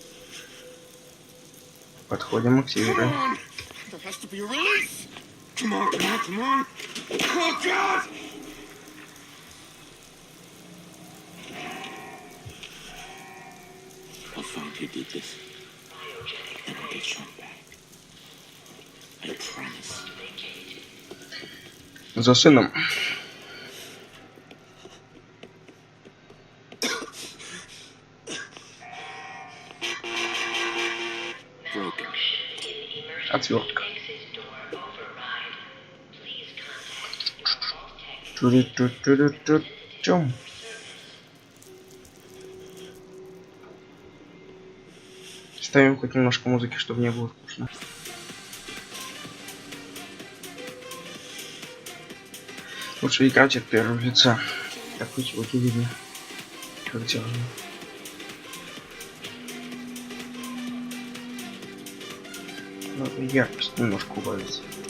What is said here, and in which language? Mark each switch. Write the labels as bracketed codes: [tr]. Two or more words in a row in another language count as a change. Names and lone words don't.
[ru] Подходим, активируем. [en] I'll find who did this. And I'll get Sean back. I promise. [ru] За сыном. [en] Broken. [ru] Отвертка. Чу-чу-чу-чу-чу-чум. Ставим хоть немножко музыки, чтобы не было скучно. Лучше играть от первого лица. Так хоть вот видно, как делаю. Ну, яркость немножко убавится.